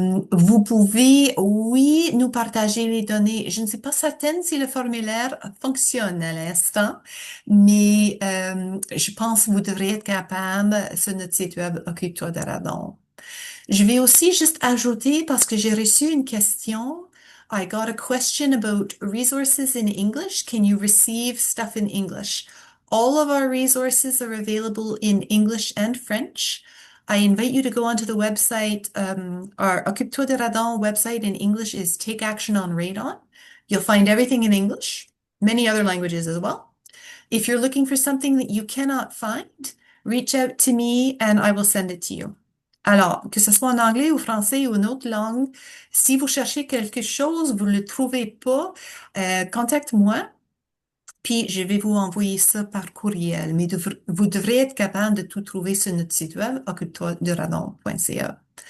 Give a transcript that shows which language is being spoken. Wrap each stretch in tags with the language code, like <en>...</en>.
<fr>Vous pouvez, oui, nous partager les données. Je ne suis pas certaine si le formulaire fonctionne à l'instant, mais je pense que vous devriez être capable sur notre site web Occupe-toi de Radon. Je vais aussi juste ajouter parce que j'ai reçu une question.</fr> <en>I got a question about resources in English. Can you receive stuff in English? All of our resources are available in English and French. I invite you to go onto the website. Our Occupe-toi de Radon website in English is Take Action on Radon. You'll find everything in English, many other languages as well. If you're looking for something that you cannot find, reach out to me and I will send it to you.</en> <fr>Alors, que ce soit en anglais ou français ou une autre langue, si vous cherchez quelque chose, vous ne le trouvez pas, contacte-moi, puis je vais vous envoyer ça par courriel. Mais vous devrez être capable de tout trouver sur notre site web, occupe-toi-de-radon.ca.</fr>